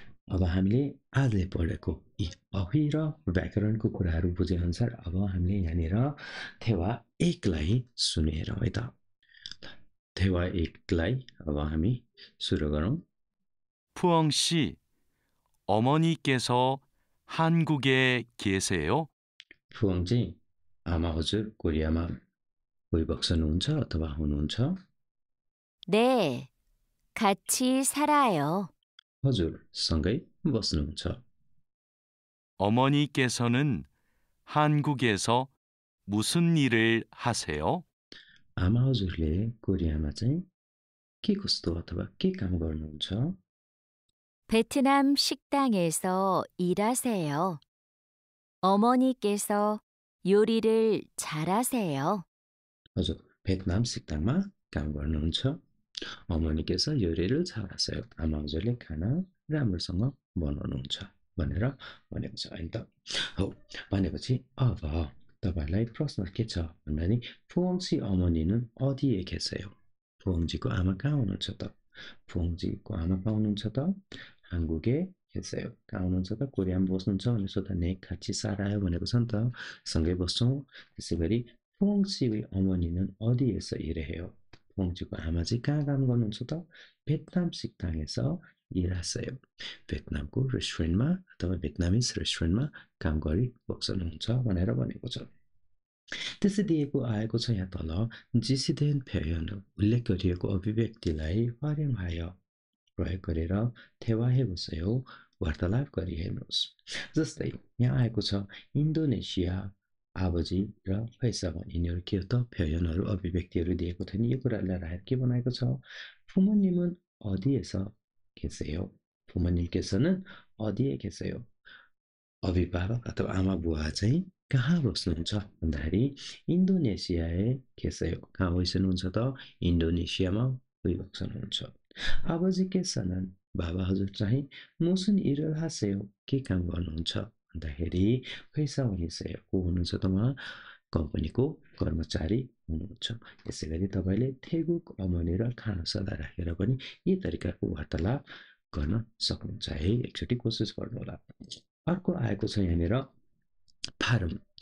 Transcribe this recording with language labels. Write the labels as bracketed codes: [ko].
[ne] अब हामीले आजले पढेको यी अहि र व्याकरणको कुराहरू बुझे अनुसार अब हामीले यहाँनिर थेवा 1 लाई सुनेरौँ है त. थेवा 1 लाई अब हामी सुरु गरौँ. [ko] 푸엉 씨, 어머니께서 한국에 계세요? [ne] 푸엉 चाहिँ आमा हजुर कोरियामा गइबक्सनुहुन्छ अथवा हुनुहुन्छ? [ko] 네, 같이 살아요. [ne] हजुर सँगै बस्नुहुन्छ. [ko] 어머니께서는 한국에서 무슨 일을 하세요? [ne] आमा हजुरले कोरियामा चाहिँ के कस्तो अथवा के काम गर्नुहुन्छ? [ko] 베트남 식당에서 일하세요. 어머니께서 요리를 잘하세요. [ne] हजुर भियतनाम सिक्ताङमा काम गर्नुहुन्छ. [ko] 어머니께서 요리를 잘하세요. [ne] आमा हजुरले खाना राम्रोसँग बनाउनुहुन्छ भनेर भनेको छ होइन त. हो भनेपछि अब तपाईहरुलाई प्रश्न के छ भन्दाखेरि फुओङसी [ko] 어머니는 어디에 계세요? [ne] फुओङजीको आमा कहाँ हुनुहुन्छ त? फुओङजीको आमा कहाँ हुनुहुन्छ त? [ko] 한국에 계세요. [ne] कहाँ हुनुहुन्छ त? कोरियामा बस्नुहुन्छ भने सोध्दा ने [ko] 같이 살아요 [ne] भनेको छ नि त. सँगै बस्छौँ. त्यसैगरी [ko] फुओङसी의 어머니는 어디에서 일해요? [ne] फुओङजीको आमा चाहिँ कहाँ काम गर्नुहुन्छ त? [ko] भियतनाम 식당에서 일하세요. [ne] भियतनामको रेस्टुरेन्टमा अथवा भियतनामिज रेस्टुरेन्टमा काम गरिबस्नुहुन्छ भनेर भनेको छ. त्यसै दिएको आएको छ यहाँ तल जिसिदेन 표현 उल्लेख गरिएको अभिव्यक्तिलाई [ko] 활용하여 [ne] प्रयोग गरेर थेवाहेबोसयो वार्तालाप गरिहेर्नुहोस्. जस्तै यहाँ आएको छ इन्डोनेसिया आबजी र फैसावन यिनीहरू के हो त 표현हरू अभिव्यक्तिहरू दिएको थियो नि यो कुरालाई राखेर के बनाएको छ [ko] 부모님은 어디에서 계세요? 부모님께서는 어디에 계세요? [ne] अभिभावक अथवा आमा बुवा चाहिँ कहाँ बस्नुहुन्छ भन्दाखेरि इन्डोनेसिया에 [ko] 계세요. [ne] कहाँ बस्नुहुन्छ त इन्डोनेसियामा गइबस्नुहुन्छ. [ko] 아버지께서는 [ne] बाबा हजुर चाहिँ [ko] 무슨 일을 하세요? [ne] के काम गर्नुहुन्छ भन्दाखेरि [ko] 회사원이세요. [ne] को हुनुहुन्छ त उहाँ कम्पनीको कर्मचारी हुनुहुन्छ. यसै गरी तपाईँले [ko] 태국 어머니 [ne] र खाना सल्लाह राखेर पनि यी तरिकाको वार्तालाप गर्न सक्नुहुन्छ है. एकचोटि कोसिस गर्नुहोला. अर्को आएको छ यहाँनिर फारम.